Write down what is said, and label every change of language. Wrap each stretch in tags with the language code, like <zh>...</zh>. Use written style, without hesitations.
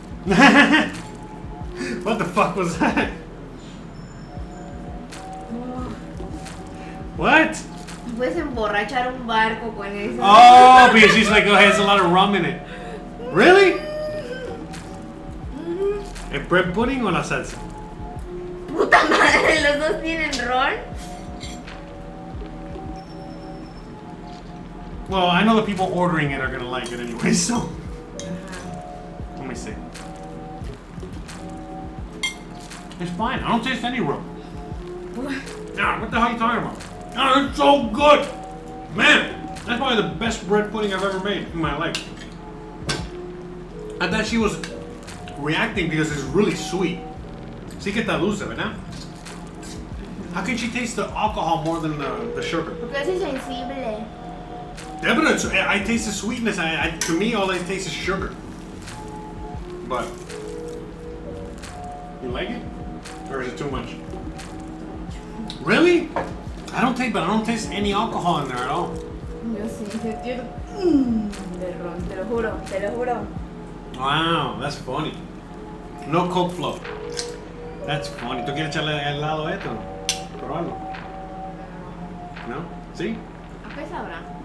<en>What the fuck was that? What?</en> <es>Puedes emborrachar un barco con eso.</es> <en>Oh, because she's like, oh, it has a lot of rum in it. Really?</en> <es>¿El bread pudding o la salsa? Puta madre, los dos tienen ron.</es> <en>Well, I know the people ordering it are gonna like it anyway, so. Let me see. It's fine. I don't taste any rum. Nah, what the hell are you talking about? Oh, it's so good! Man, that's probably the best bread pudding I've ever made in my life. I thought she was reacting because it's really sweet.</en> <es>Sí que está dulce, ¿verdad?</es> <en>How can she taste the alcohol more than the sugar?</en> <es>Porque es insensible.</es> <en>Yeah, but I taste the sweetness. To me, all I taste is sugar. But you like it, or is it too much? Really? I don't taste any alcohol in there at all.</en> <es>Yo sí, sentí de ron, te lo juro, te lo juro.</es> <en>Wow, that's funny. No Coke flow. That's funny.</en> <es>¿Tú quieres echarle el helado a esto? Probarlo. ¿No? ¿Sí? ¿A qué sabrá?</es>